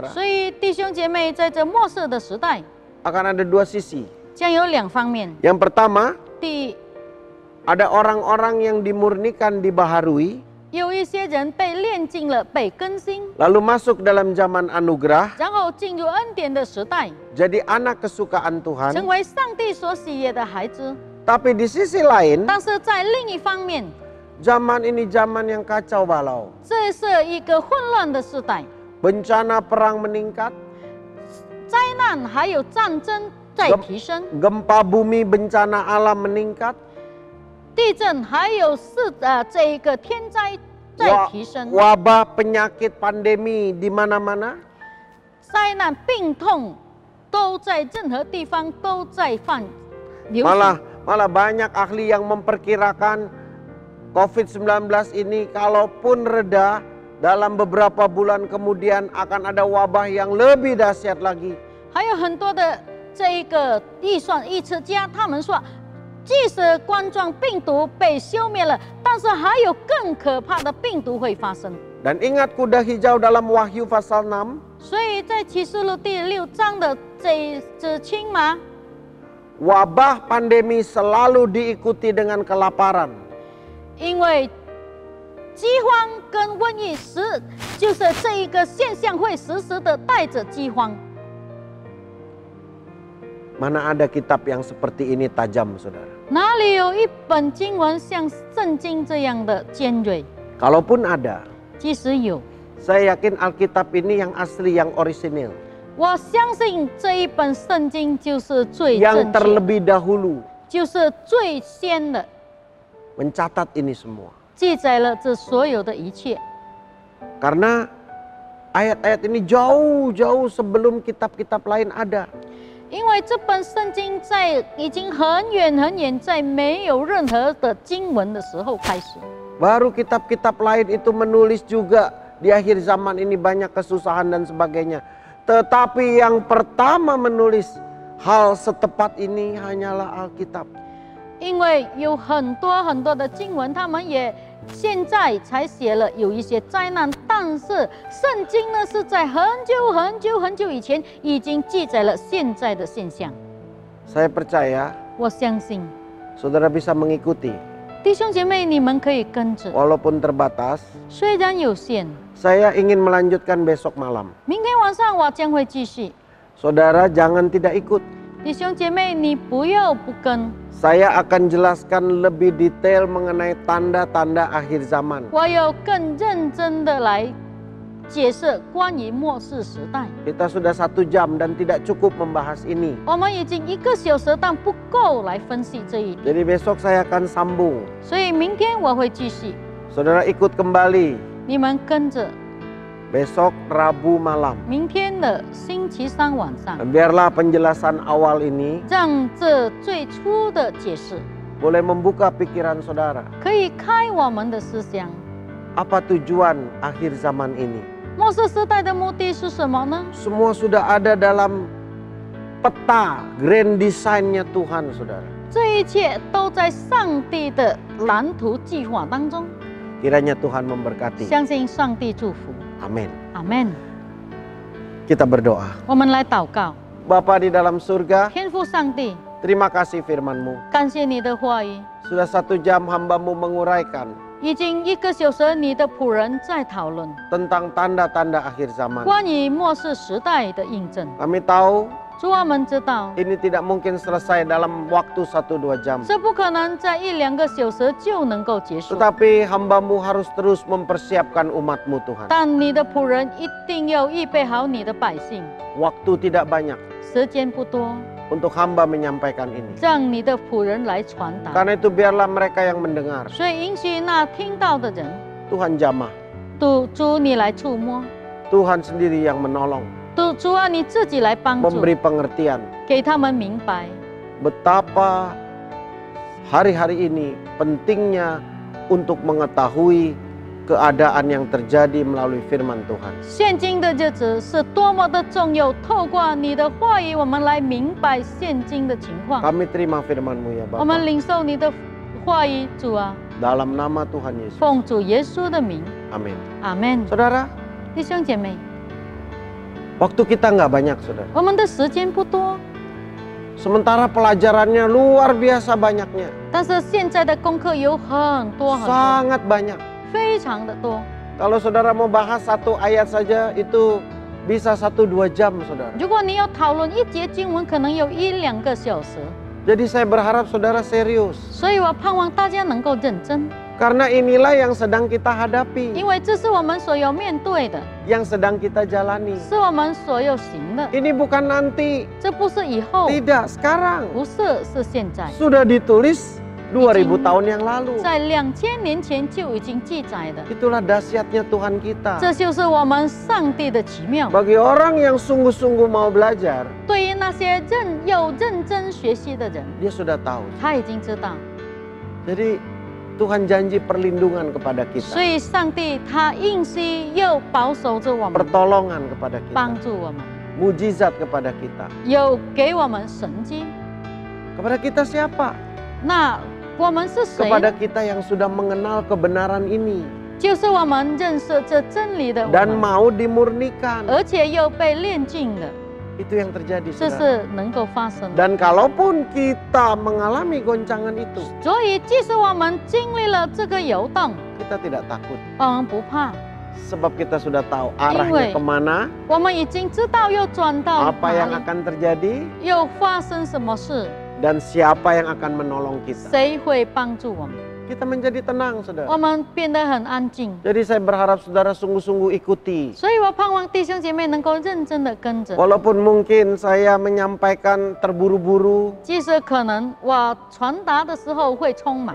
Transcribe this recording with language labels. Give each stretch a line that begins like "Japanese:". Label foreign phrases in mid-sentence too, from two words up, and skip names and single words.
Chinese: 所以弟兄姐妹，在这末世的时代，
Indonesian: akan ada dua sisi.
Chinese: 将有2方面。
Indonesian: Yang pertama,
Chinese: 第
Indonesian: Ada orang-orang yang dimurnikan, dibaharui,
Chinese: 有一些人被炼净了，被更新，
Indonesian: lalu masuk dalam zaman anugerah,
Chinese: 然后进入恩典的时代，
Indonesian: jadi anak kesukaan
Chinese: 成
Indonesian: Tuhan.
Chinese: 为上帝所喜悦的孩子。
Indonesian: Tapi di sisi lain,
Chinese: 但是在另一方面，
Indonesian: zaman ini zaman yang kacau balau.
Chinese: 这是一个混乱的时代，
Indonesian: Bencana perang meningkat,
Chinese: 灾难还有战争在提升，
Indonesian: gempa bumi bencana alam meningkat,
Chinese: 地震还有这一个天灾在提升，
Indonesian: wabah penyakit pandemi di mana-mana.
Chinese: 灾难病痛都在任何地方都在流行。
Indonesian: Malah banyak ahli yang memperkirakan COVID-19 ini kalaupun reda, dalam beberapa bulan kemudian akan ada wabah yang lebih dahsyat lagi.
Chinese: 还有很多的这一个预测家，他们说，即使冠状病毒被消灭了，但是还有更可怕的病毒会发生。
Indonesian: Dan ingat kuda hijau dalam Wahyu pasal 6,
Chinese: 所以在启示录第6章的这一只青马，
Indonesian: wabah pandemi selalu diikuti dengan kelaparan.
Chinese: 因为饥荒跟瘟疫就是这一个现象会时时的带着饥荒。
Indonesian: Mana ada kitab yang seperti ini tajam, saudara?
Chinese: 哪里有一本经文像圣经这样的尖锐？
Indonesian: Kalaupun ada,
Chinese: 即使有，
Indonesian: saya yakin Alkitab ini yang asli, yang orisinil,
Chinese: 我相信这一本圣经就是最
Indonesian: yang
Chinese: 正确，
Indonesian: terlebih dahulu
Chinese: 就是最先的，
Indonesian: mencatat ini semua.
Chinese: 记载了这所有的一切。
Indonesian: Karena ayat-ayat ini jauh-jauh sebelum kitab-kitab lain ada.
Chinese: 因为这本圣经已经很远很远，在没有任何的经文的时候开始。
Indonesian: Baru kitab-kitab lain itu menulis juga di akhir zaman ini banyak kesusahan dan sebagainya. Tetapi yang pertama menulis hal setepat ini hanyalah Alkitab.
Chinese: 因为有很多很多的经文，他们也现在才写了有一些灾难，但是圣经呢是在很久很久很久以前已经记载了现在的现象。
Indonesian: Saya percaya
Chinese: 我相信
Indonesian: saudara bisa mengikuti
Chinese: 弟兄姐妹，你们可以跟着，
Indonesian: walaupun terbatas.
Chinese: 虽然有限。
Indonesian: Saya ingin melanjutkan besok malam.
Chinese: 明天晚上我将会继续。
Indonesian: Saudara jangan tidak ikut.
Chinese: 弟兄姐妹，你不要不跟。
Indonesian: Saya akan jelaskan lebih detail mengenai tanda-tanda akhir zaman.
Chinese: 我要更认真的来解释关于末世时代。
Indonesian: Kita sudah 1 jam dan tidak cukup membahas ini.
Chinese: 我们已经1个小时，但不够来分析这一点，
Indonesian: Jadi besok saya akan sambung.
Chinese: 所以明天我会继续。
Indonesian: Saudara ikut kembali
Chinese: 你们跟着，
Indonesian: besok Rabu malam.
Chinese: 明天的星期3晚上，
Indonesian: Biarlah penjelasan awal ini
Chinese: 让这最初的解释
Indonesian: boleh membuka pikiran saudara.
Chinese: 可以开我们的思想。
Indonesian: Apa tujuan akhir zaman ini?
Chinese: 末世时代的目的是什么呢？
Indonesian: Semua sudah ada dalam peta
English: grand design-
Indonesian: nya Tuhan, saudara.
Chinese: 这一切都在上帝的蓝图计划当中。
Indonesian: Kiranya Tuhan memberkati.
Chinese: 相信上帝祝福。
Indonesian: Amin.
Chinese: 阿门。
Indonesian: Kita berdoa.
Chinese: 我们来祷告，
Indonesian: Bapa di dalam surga,
Chinese: 天父上帝，
Indonesian: terima kasih firman-Mu.
Chinese: 感谢你的话语。
Indonesian: Sudah 1 jam hamba-Mu menguraikan
Chinese: 已经1个小时，你的仆人在讨论
Indonesian: tentang tanda-tanda akhir zaman.
Chinese: 关于末世时代的印证。
Indonesian: Kami tahu
Chinese: 主，我们知道
Indonesian: ini tidak mungkin selesai dalam waktu 1-2 jam.
Chinese: 这不可能在1-2个小时就能够结束，
Indonesian: Tetapi hamba-Mu harus terus mempersiapkan umat-Mu Tuhan.
Chinese: 但你的仆人一定要预备好你的百姓。
Indonesian: Waktu tidak banyak
Chinese: 时间不多，
Indonesian: untuk hamba menyampaikan ini.
Chinese: 让你的仆人来传达。
Indonesian: Karena itu biarlah mereka yang mendengar.
Chinese: 所以允许那听到的人，
Indonesian: Tuhan jamah.
Chinese: 主你来触摸，
Indonesian: Tuhan sendiri yang menolong.
Chinese: 主啊，你自己来帮助，
Indonesian: Memberi pengertian.
Chinese: 给他们明白。
Indonesian: Betapa hari-hari ini pentingnya untuk mengetahui keadaan yang terjadi melalui firman Tuhan.
Chinese: 现今的日子是多么的重要，透过你的话语，我们来明白现今的情况。
Indonesian: Kami terima firman-Mu ya
Chinese: 我们
Indonesian: Bapa.
Chinese: 领受你的话语，主啊，
Indonesian: Dalam nama Tuhan Yesus.
Chinese: 奉主耶稣的名，
Indonesian: Amin.
Chinese: 阿门。
Indonesian: Saudara,
Chinese: 弟兄姐妹，
Indonesian: waktu kita nggak banyak, saudara.
Chinese: 我们的时间不多，
Indonesian: Sementara pelajarannya luar biasa banyaknya.
Chinese: 但是现在的功课有很多很多，
Indonesian: Sangat banyak.
Chinese: 非常的多。
Indonesian: Kalau saudara mau bahas satu ayat saja itu bisa 1-2 jam saudara.
Chinese: 如果你要讨论一节经文，可能有1-2个小时。
Indonesian: Jadi saya berharap saudara serius.
Chinese: 所以我盼望大家能够认真，
Indonesian: Karena inilah yang sedang kita hadapi.
Chinese: 因为这是我们所要面对的，
Indonesian: Yang sedang kita jalani.
Chinese: 是我们所要行的。
Indonesian: Ini bukan nanti.
Chinese: 这不是以后，
Indonesian: Tidak, sekarang.
Chinese: 不是，是现在。
Indonesian: Sudah ditulis 2000 tahun yang lalu.
Chinese: 在2000年前就已经记载的，
Indonesian: Itulah dahsyatnya Tuhan kita.
Chinese: 这就是我们上帝的奇妙。
Indonesian: Bagi orang yang sungguh-sungguh mau belajar,
Chinese: 对于那些认真学习的人，
Indonesian: dia sudah tahu.
Chinese: 他已经知道。
Indonesian: Jadi Tuhan janji perlindungan kepada
Chinese: 所
Indonesian: kita.
Chinese: 以上帝他应许又保守着我们，
Indonesian: Pertolongan kepada
Chinese: 帮
Indonesian: kita.
Chinese: 助我们，
Indonesian: Mujizat kepada kita.
Chinese: 有给我们神迹。
Indonesian: Kepada kita siapa?
Chinese: 那我们是谁
Indonesian: Kepada
Chinese: 呢？
Indonesian: kita yang sudah mengenal kebenaran ini
Chinese: 就是我们认识这真理的我
Indonesian: dan
Chinese: 们，
Indonesian: mau dimurnikan.
Chinese: 而且又被炼净的，
Indonesian: Itu yang terjadi
Chinese: 这
Indonesian: saudara.
Chinese: 是能够发生的。
Indonesian: Dan kalaupun kita mengalami goncangan itu,
Chinese: 所以，即使我们经历了这个游动，
Indonesian: kita tidak takut.
Chinese: 我们不怕，
Indonesian: Sebab kita sudah tahu arahnya Ingat. kemana,
Chinese: 我们已经知道又转到
Indonesian: apa yang
Chinese: 哪里，
Indonesian: akan terjadi,
Chinese: 又发生什么事，
Indonesian: dan siapa yang akan menolong kita.
Chinese: 谁会帮助我们？
Indonesian: Kita menjadi tenang,
Chinese: 我
Indonesian: saudara.
Chinese: 们变得很安静。
Indonesian: Jadi saya berharap saudara sungguh-sungguh ikuti.
Chinese: 所以我盼望弟兄姐妹能够认真的跟着。
Indonesian: Walaupun mungkin saya menyampaikan terburu-buru,
Chinese: 即使可能我传达的时候会匆忙，